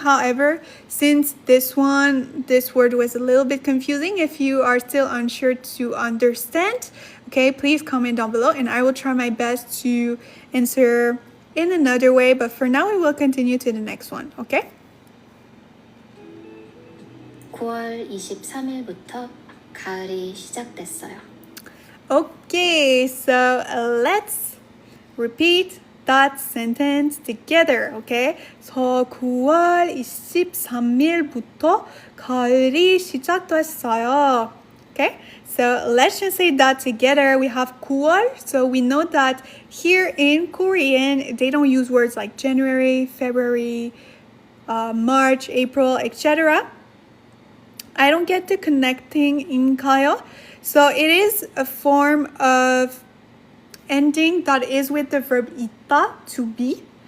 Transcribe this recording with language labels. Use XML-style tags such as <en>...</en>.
<en>However, since this word was a little bit confusing, if you are still unsure to understand, okay, please comment down below and I will try my best to answer in another way. But for now, we will continue to the next one, okay?</en> <ko>9월 23일부터 가을이 시작됐어요.</ko> <en>Okay, so let's repeat that sentence together, okay?</en> <ko>So 9월 23일부터 가을이 시작됐어요.</ko> <en>Okay? So let's just say that together. We have 9월, so we know that here in Korean, they don't use words like January, February, March, April, etc. I don't get the connecting inkayo. So it is a form of ending that is with the verb ita, to be.</en>